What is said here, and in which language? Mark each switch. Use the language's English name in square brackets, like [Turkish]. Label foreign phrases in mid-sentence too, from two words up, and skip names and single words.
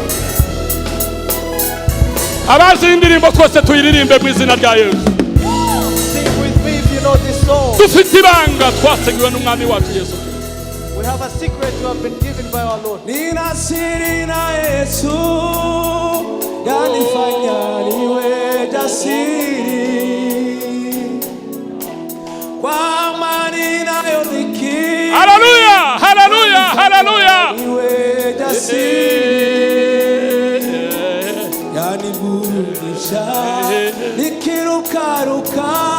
[Kinyarwanda] Abazi indirimbo twese tuyiririmbe mu izina rya Yesu. [English] Know this song. We have a secret you have been given by our Lord. [Swahili] Nina sirina Yesu yanifanya niwe jasiri kwa amani nayo dhiki. Hallelujah, hallelujah, hallelujah. Niwe jasiri yaniburudisha nikirukaruka.